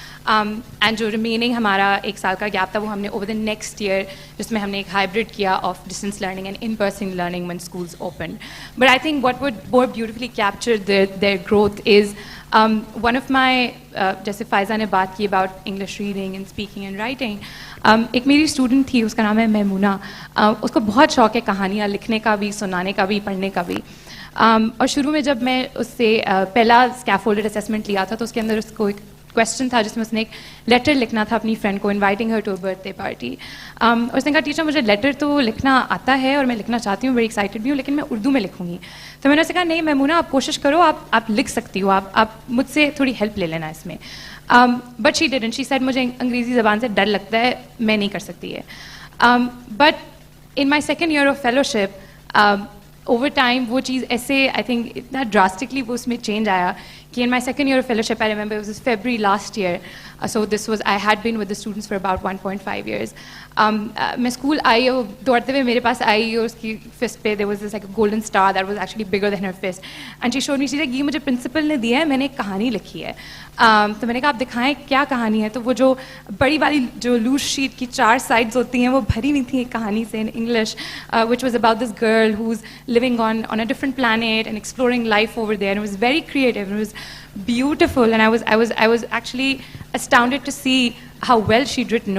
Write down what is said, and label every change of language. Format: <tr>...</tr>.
<en>And</en> <hi>जो</hi> <en>remaining</en> <hi>हमारा 1 साल का</hi> <en>gap</en> <hi>था वो हमने</hi> <en>over the next year</en> <hi>जिसमें हमने एक</hi> <en>hybrid</en> <hi>किया</hi> <en>of distance learning and in-person learning when schools opened. But I think what would more beautifully capture their growth is one of my</en> <hi>जैसे फ़ायज़ा ने बात की</hi> <en>about English reading and speaking and writing.</en> <hi>एक मेरी student थी, उसका नाम है महमूना। उसको बहुत शौक है कहानियाँ लिखने का भी, सुनाने का भी, पढ़ने का भी। और शुरू में जब मैं उससे पहला scaffolded assessment लिया था तो उसके अंदर उसको एक क्वेश्चन था जिसमें उसने एक लेटर लिखना था अपनी फ्रेंड को,</hi> <en>Inviting her to a birthday party.</en> <hi>उसने कहा टीचर मुझे लेटर तो लिखना आता है और मैं लिखना चाहती हूँ, बड़ी एक्साइटेड भी हूँ, लेकिन मैं उर्दू में लिखूँगी। तो मैंने उससे कहा नहीं महमूना आप कोशिश करो, आप लिख सकती हो, आप मुझसे थोड़ी हेल्प ले लेना इसमें।</hi> <en>but she didn't, she said</en> <hi>मुझे अंग्रेज़ी ज़बान से डर लगता है, मैं नहीं कर सकती है।</hi> <en>but in my second year of fellowship over time</en> <hi>वो चीज़ ऐसे</hi> <en>I think</en> <hi>इतना ड्रास्टिकली वो उसमें चेंज आया कि</hi> <en>in my second year of fellowship, I remember it was February last year. So this was, I had been with the students for about 1.5 years.</en> <hi>मैं school आई और दौड़ते हुए मेरे पास आई और उसकी फिस्ट पे</hi> <en>there was this like a golden star that was actually bigger than her fist. And she showed me, she said,</en> <hi>ये मुझे प्रिंसिपल ने दिया है, मैंने एक कहानी लिखी है। तो मैंने कहा आप दिखाएं क्या कहानी है। तो वो जो बड़ी वाली जो लूज शीट की 4 sides होती हैं वो भरी हुई थी एक कहानी से in</hi> <en>English, which was about this girl who's living on a different planet and exploring life over there. And it was very creative and it was beautiful, and I was actually astounded to see how well she'd written.</en>